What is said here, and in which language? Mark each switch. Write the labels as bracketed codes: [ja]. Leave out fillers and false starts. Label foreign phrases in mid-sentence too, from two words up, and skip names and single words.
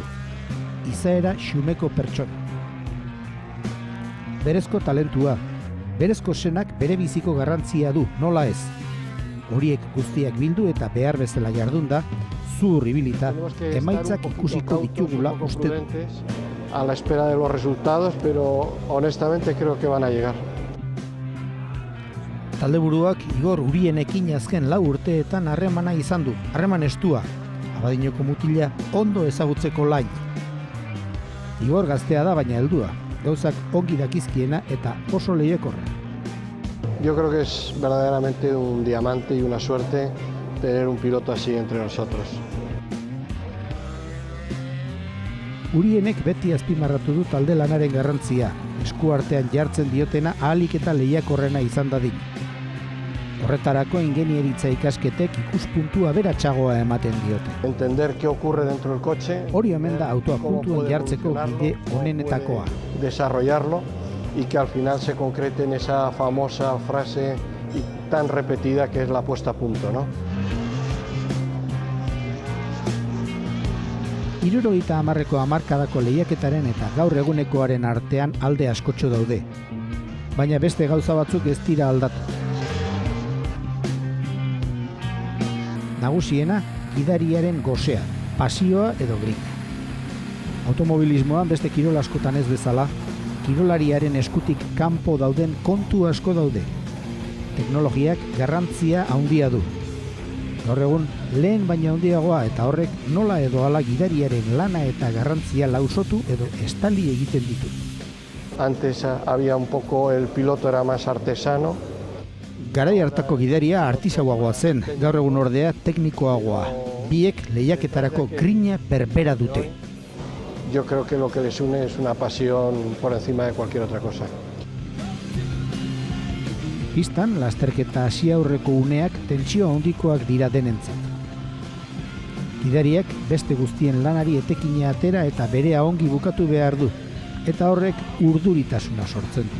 [eu] Izaera xumeko pertsona. Berezko talentua, berezko senak bere biziko garrantzia du, nola ez. Horiek guztiak bildu eta behar bezala jardunda, zuhur ibilita, emaitzak ikusiko ditugula uste du. [es] A la espera de los resultados, pero honestamente creo que van a llegar. [eu] Taldeburuak Igor Urienekin azken 4 urteetan harremana izan du, harreman estua, Abadinoko mutila ondo ezagutzeko lain. Igor gaztea da baina heldua, gauzak ongi dakizkiena eta oso lehiakorra. [es] Yo creo que es verdaderamente un diamante y una suerte tener un piloto así entre nosotros. [eu] Urienek beti azpimarratu du talde lanaren garrantzia, eskuartean jartzen diotena ahalik eta lehiakorrena izan dadin. Horretarako ingenieritza ikasketek ikuspuntu aberatsagoa ematen diote. [es] Entender qué ocurre dentro del coche. [eu] Hori omen da autoa puntuan jartzeko bide onenetakoa. [es] Desarrollarlo y que al final se concrete en esa famosa frase tan repetida que es la puesta a punto, ¿no? [eu] 70ko hamarkadako lehiaketaren eta gaur egunekoaren artean alde askotxo daude. Baina beste gauza batzuk ez dira aldatu. Nagusiena, gidariaren gosea, pasioa edo grina. Automobilismoan beste kirol askotan ez bezala, kirolariaren eskutik kanpo dauden kontu asko daude. Teknologiak garrantzia handia du. Gaur egun, lehen baina handiagoa eta horrek nola edo hala gidariaren lana eta garrantzia lausotu edo estali egiten ditu. [es] Antes había un poco, el piloto era más artesano. [eu] Garai hartako gidaria artisauagoa zen, gaur egun ordea teknikoagoa. biek lehiaketarako grina berbera dute. [es] Yo creo que lo que les une es una pasión por encima de cualquier otra cosa. [eu] Pistan, lasterketa hasi aurreko uneak tentsio handikoak dira denentzat. Gidariak beste guztien lanari etekina atera eta berea ongi bukatu behar du, eta horrek urduritasuna sortzen du.